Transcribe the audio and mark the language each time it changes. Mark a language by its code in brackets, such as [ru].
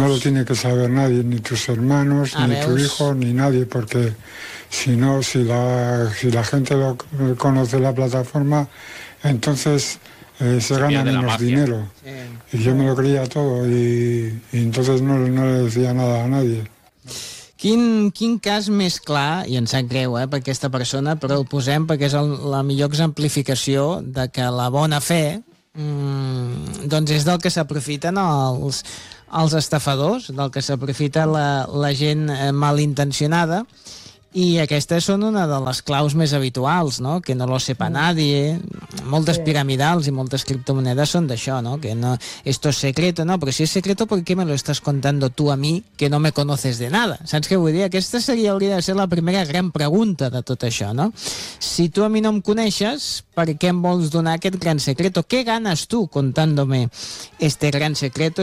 [es] No lo tiene que saber nadie, ni tus hermanos, ni tu hijo, ni nadie, porque si no, si la gente lo conoce, la plataforma, entonces se gana menos dinero. Sí. Y yo me lo creía todo y entonces no le decía nada a nadie. [ca] Quin cas més clar, i em sap greu per aquesta persona, però el posem perquè és la millor exemplificació de que la bona fe doncs és del que s'aprofiten els estafadors, del que s'aprofita la gent malintencionada, i aquestes són una de les claus més habituals, no? [es] Que no lo sepa nadie. [ca] Moltes piramidals i moltes criptomonedes són d'això, no? [es] Que no, esto es secreto, no? Però si es secreto, ¿por qué me lo estás contando tú a mí, que no me conoces de nada? [ca] Saps què vull dir? Aquesta hauria de ser la primera gran pregunta de tot això, no? Si tu a mi no em coneixes, ¿per què em vols donar aquest gran secreto? [es] ¿Qué ganas tú contándome este gran secreto?